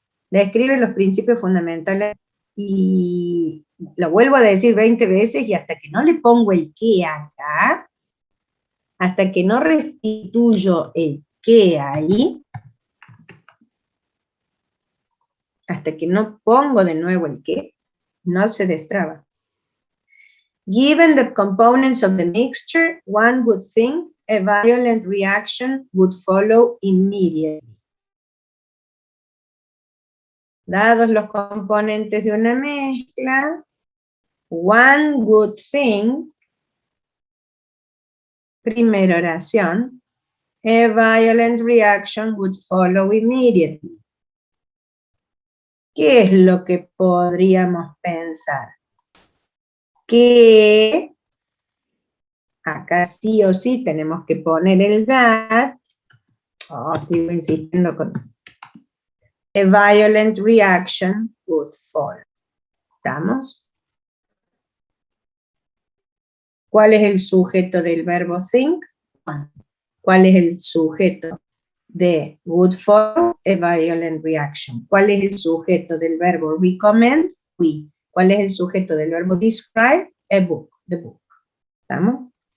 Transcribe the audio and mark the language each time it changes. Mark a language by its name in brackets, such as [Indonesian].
[Spanish] Describe los principios fundamentales y lo vuelvo a decir 20 veces y hasta que no le pongo el qué acá, hasta que no restituyo el qué ahí, hasta que no pongo de nuevo el qué, no se destraba. [English] Given the components of the mixture, one would think a violent reaction would follow immediately. [Spanish] Dados los componentes de una mezcla, [English] one would think, [Spanish] primera oración, [English] a violent reaction would follow immediately. [Spanish] ¿Qué es lo que podríamos pensar? Que acá sí o sí tenemos que poner el that. Sigo insistiendo con [English] a violent reaction would follow. [Spanish] ¿Estamos? ¿Cuál es el sujeto del verbo think? ¿Cuál es el sujeto de would follow? [English] A violent reaction. [Spanish] ¿Cuál es el sujeto del verbo recommend? We. ¿Cuál es el sujeto del verbo describe? [English] A book. The book. [Spanish] ¿Estamos?